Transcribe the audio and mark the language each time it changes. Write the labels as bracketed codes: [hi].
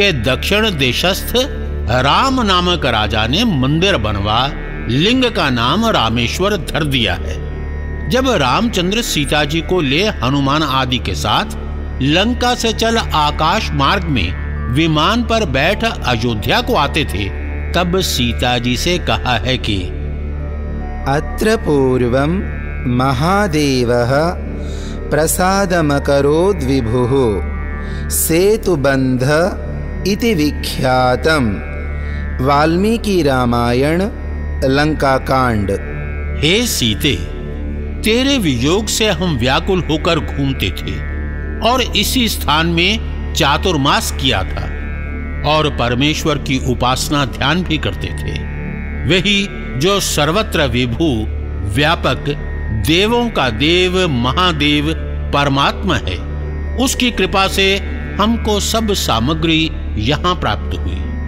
[hi] के दक्षिण देशस्थ राम नामक राजा ने मंदिर बनवा लिंग का नाम रामेश्वर धर दिया है। जब रामचंद्र सीता जी को ले हनुमान आदि के साथ लंका से चल आकाश मार्ग में विमान पर बैठ अयोध्या को आते थे, तब सीता जी से कहा है कि [sa] अत्र पूर्वं महादेवः प्रसादमकरोद् विभुः सेतुबन्ध इति विख्यातम्। [hi] वाल्मीकि रामायण लंकाकांड। हे सीते, तेरे वियोग से हम व्याकुल होकर घूमते थे और इसी स्थान में चातुर्मास किया था और परमेश्वर की उपासना ध्यान भी करते थे, वही जो सर्वत्र विभू व्यापक देवों का देव महादेव परमात्मा है, उसकी कृपा से हमको सब सामग्री यहां प्राप्त हुई।